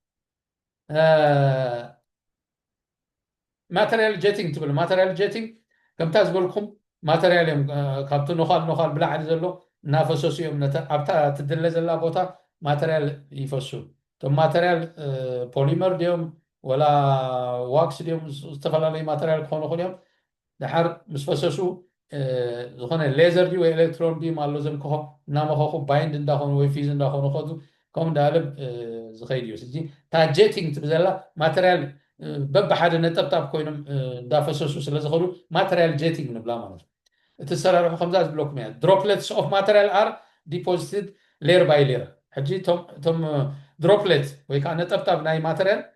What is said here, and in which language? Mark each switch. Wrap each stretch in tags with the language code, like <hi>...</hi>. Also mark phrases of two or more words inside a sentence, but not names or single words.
<en>material jetting</en> <ti>ትብል</ti> <en>material jetting</en> <ti>ከምታ ዝበልኩም ማተርያል እዮም ካብቲ ነኻል ብላዕሊ ዘሎ እናፈሰሱ እዮም ኣብታ ትድለ ዘላ ቦታ ማተርያል ይፈሱ እቶም ማተርያል ፖሊመር ድዮም ወላ ዋክስ ድዮም ዝተፈላለዩ ማተርያል ክኾኑ ይኽእሉ እዮም ድሓር ምስ ፈሰሱ ዝኾነ ሌዘር ዲ ወይ</ti> <en>electron beam</en> <ti>ኣሎ ዘምክኾ እናመኸኹ ባይንድ እንዳኾኑ ወይ ፊዝ እንዳኾኑ ከዱ ከምኡ እንዳበለ ዝኸይድ እዩ እዚ እታ ጀቲንግ ትብል ዘላ ማተርያል በብሓደ ነጠብጣብ ኮይኖም እንዳፈሰሱ ስለ ዝኸዱ</ti> <en>material jetting</en> <ti>ንብላ ማለት እዩ እቲ ዝሰራርሑ ከምዛ ዝብለኩም እያ</ti> <en>droplets of material are deposited layer by layer</en> <ti>ሕጂ እቶም ድሮፕሌት ወይ ከዓ ነጠብጣብ ናይ ማተርያል</ti>